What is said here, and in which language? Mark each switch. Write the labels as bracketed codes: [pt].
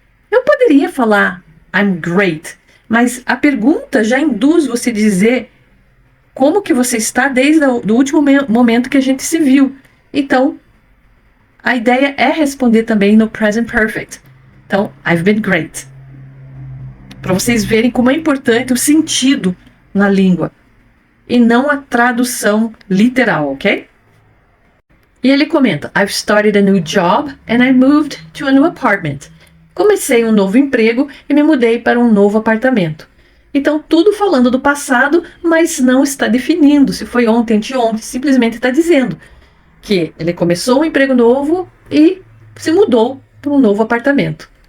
[pt] Eu poderia falar [en] I'm great, [pt] mas a pergunta já induz você a dizer como que você está desde o último momento que a gente se viu. Então, a ideia é responder também no Present Perfect. Então, [en] I've been great. [pt] Para vocês verem como é importante o sentido na língua. e não a tradução literal, ok? E ele comenta: [en] I've started a new job and I moved to a new apartment. [pt] Comecei um novo emprego e me mudei para um novo apartamento. Então, tudo falando do passado, mas não está definindo se foi ontem, anteontem, simplesmente está dizendo que ele começou um emprego novo e se mudou para um novo apartamento.